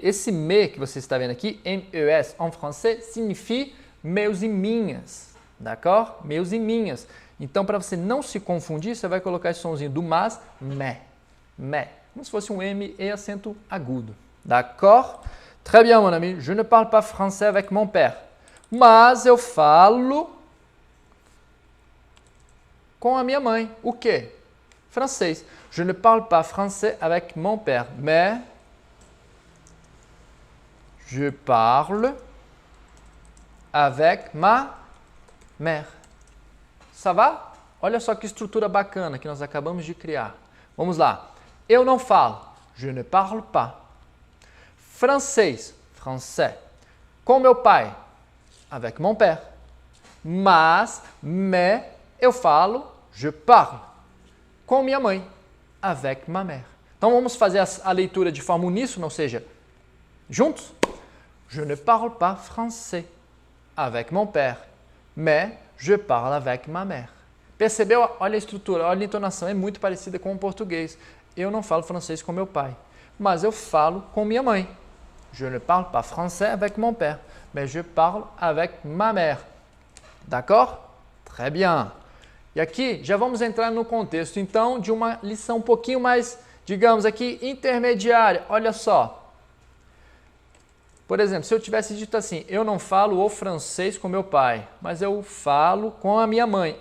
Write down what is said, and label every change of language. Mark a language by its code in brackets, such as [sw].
[pt] Esse me que você está vendo aqui, MES, em francês, significa meus e minhas, d'accord? Meus e minhas. Então, para você não se confundir, você vai colocar esse sonzinho do mas, mais, como se fosse um M e acento agudo, d'accord? [fr] Très bien, mon ami, je ne parle pas français avec mon père, [pt] mas eu falo com a minha mãe. O quê? Francês. [fr] Je ne parle pas français avec mon père, mais je parle avec ma mère. Ça va? [pt] Olha só que estrutura bacana que nós acabamos de criar. Vamos lá. Eu não falo. [fr] Je ne parle pas. [pt] Francês. Français. Com meu pai. [fr] Avec mon père. [pt] Mais eu falo. [fr] Je parle. [pt] Com minha mãe. [fr] Avec ma mère. [pt] Então vamos fazer a leitura de forma uníssona, ou seja, juntos. [fr] Je ne parle pas français avec mon père, mais je parle avec ma mère. [pt] Percebeu? Olha a estrutura, olha a entonação, é muito parecida com o português. Eu não falo francês com meu pai, mas eu falo com minha mãe. [fr] Je ne parle pas français avec mon père, mais je parle avec ma mère. D'accord? Très bien. [pt] E aqui já vamos entrar no contexto, então, de uma lição um pouquinho mais, digamos aqui, intermediária. Olha só. Por exemplo, se eu tivesse dito assim, eu não falo o francês com meu pai, mas eu falo com a minha mãe.